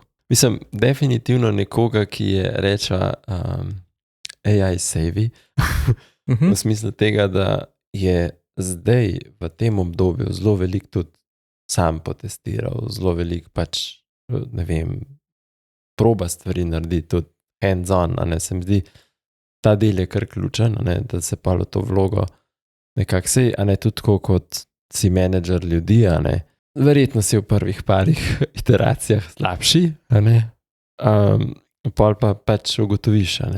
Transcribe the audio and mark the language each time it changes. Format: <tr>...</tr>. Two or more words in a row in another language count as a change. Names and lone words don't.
<sl>Mislim, definitivno nekoga, ki je reča</sl> <en>AI savvy,</en> <sl>v smislu tega, da je zdaj v tem obdobju zelo veliko tudi sam potestiral, zelo veliko pač, ne vem, proba stvari narediti, tudi hands-on, a ne, se mi zdi, ta del je kar ključen, a ne, da se pa v to vlogo nekako si, a ne, tudi tako kot si menedžer ljudi, a ne, verjetno si v prvih parih iteracijah slabši, a ne, pol pa pač ugotoviš, a ne.</sl>